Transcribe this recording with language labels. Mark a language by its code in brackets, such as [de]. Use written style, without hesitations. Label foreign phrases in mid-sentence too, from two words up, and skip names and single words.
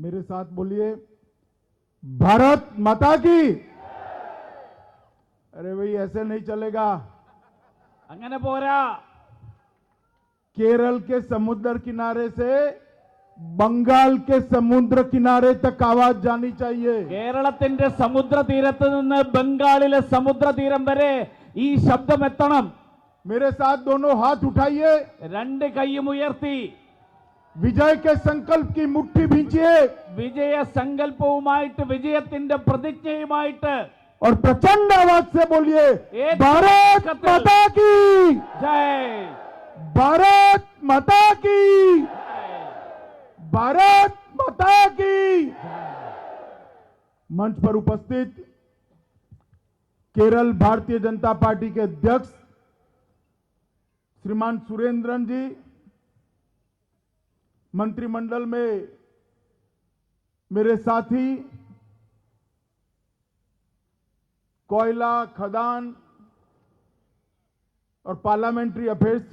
[hi] मेरे साथ बोलिए, भारत माता की। अरे भाई ऐसे नहीं चलेगा। [ml] അങ്ങനെ പോരാ. [hi] केरल के समुद्र किनारे से बंगाल के समुद्र किनारे तक आवाज जानी चाहिए। [ml] കേരളത്തിന്റെ സമുദ്രതീരത്ത് നിന്ന് ബംഗാളിലെ സമുദ്രതീരം വരെ ഈ ശബ്ദം എത്തണം. [hi] मेरे साथ दोनों हाथ उठाइए, [ml] രണ്ട് കൈയും ഉയർത്തി [hi] विजय के संकल्प की मुट्ठी भींचिए [ml] വിജയ സങ്കല്പവുമായിട്ട് വിജയത്തിന്റെ പ്രതിജ്ഞയുമായിട്ട് [hi] और प्रचंड आवाज से बोलिए, एक भारत कतल। माता की ജയ് भारत माता की भारत माता की। मंच पर उपस्थित केरल भारतीय जनता पार्टी के अध्यक्ष श्रीमान सुरेंद्रन जी, मंत्रिमंडल में मेरे साथी, कोयला खदान और [en] parliamentary affairs